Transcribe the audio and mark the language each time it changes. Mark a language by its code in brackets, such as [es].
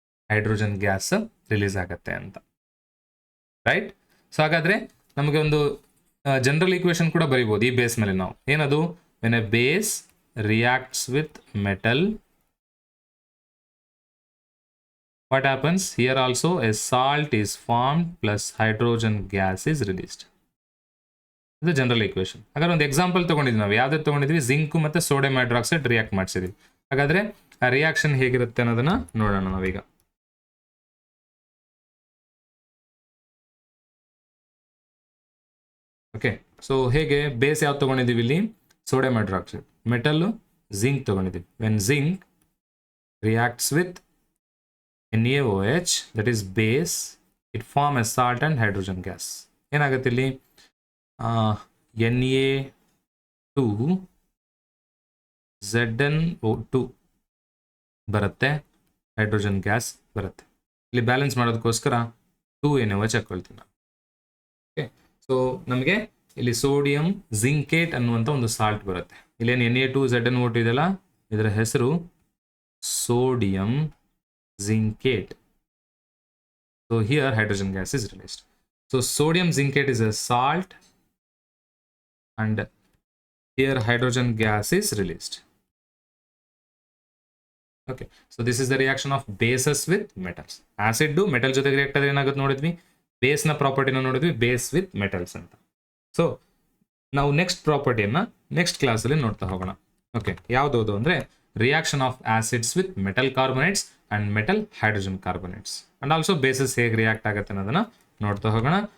[kn] Hydrogen gas release ಆಗುತ್ತೆ ಅಂತ, right? So ಹಾಗಾದ್ರೆ ನಮಗೆ ಒಂದು ಜನರಲ್ ಈಕ್ವೇಶನ್ ಕೂಡ ಬರೀಬೋದು ಈ ಬೇಸ್ ಮೇಲೆ ನಾವು. ಏನದು? [en] When a base reacts with metal, what happens? Here also a salt is formed plus hydrogen gas is released. [kn] ಇದು ಜನರಲ್ ಈಕ್ವೇಶನ್. ಹಾಗಾದ್ರೆ ಒಂದು ಎಕ್ಸಾಂಪಲ್ ತಗೊಂಡಿದ್ವಿ ನಾವು. ಯಾವ್ದು ತಗೊಂಡಿದ್ವಿ? ಜಿಂಕ್ ಮತ್ತು ಸೋಡಿಯಂ ಹೈಡ್ರಾಕ್ಸೈಡ್ ರಿಯಾಕ್ಟ್ ಮಾಡಿಸಿದ್ವಿ. ಹಾಗಾದ್ರೆ ಆ ರಿಯಾಕ್ಷನ್ ಹೇಗಿರುತ್ತೆ ಅನ್ನೋದನ್ನ ನೋಡೋಣ ನಾವೀಗ. ಓಕೆ, ಸೊ ಹೇಗೆ ಬೇಸ್ ಯಾವ್ದು ತಗೊಂಡಿದ್ದೀವಿ? ಇಲ್ಲಿ ಸೋಡಿಯಂ ಹೈಡ್ರಾಕ್ಸೈಡ್. ಮೆಟಲ್ಲು ಜಿಂಕ್ ತಗೊಂಡಿದ್ದೀವಿ. [en] When zinc reacts with NaOH, that is base, it form a salt and hydrogen gas. [kn] ಏನಾಗುತ್ತೆ ಇಲ್ಲಿ? Na2 ZnO2 ಬರುತ್ತೆ, ಹೈಡ್ರೋಜನ್ ಗ್ಯಾಸ್ ಬರುತ್ತೆ. ಇಲ್ಲಿ ಬ್ಯಾಲೆನ್ಸ್ ಮಾಡೋದಕ್ಕೋಸ್ಕರ 2NaOH ಹಾಕೊಳ್ತೀವಿ ನಾವು. ಓಕೆ, ಸೊ ನಮಗೆ ಇಲ್ಲಿ ಸೋಡಿಯಂ ಜಿಂಕೇಟ್ ಅನ್ನುವಂಥ ಒಂದು ಸಾಲ್ಟ್ ಬರುತ್ತೆ. ಇಲ್ಲೇನು Na2 ZnO2 ಇದೆಲ್ಲ, ಇದರ ಹೆಸರು sodium zincate. [en] So here hydrogen gas is released. So sodium zincate is a salt and here hydrogen gas is released. Okay, so this is the reaction of bases with metals. [kn] Acid do metal ಜೊತೆಗೆ react ಆದ್ರೆ ಏನಾಗುತ್ತೆ ನೋಡಿದ್ವಿ, base ನ ಪ್ರಾಪರ್ಟಿನ ನೋಡಿದ್ವಿ, base with metals ಅಂತ. So ನಾವು next ಪ್ರಾಪರ್ಟಿಯನ್ನ next ಕ್ಲಾಸಲ್ಲಿ ನೋಡ್ತಾ ಹೋಗೋಣ. [en] okay, [kn] ಯಾವ್ದು ಅಂದ್ರೆ [en] reaction of acids with metal carbonates and metal hydrogen carbonates and also bases [kn] ಹೇಗೆ ರಿಯಾಕ್ಟ್ ಆಗುತ್ತೆ ಅನ್ನೋದನ್ನ ನೋಡ್ತಾ ಹೋಗೋಣ.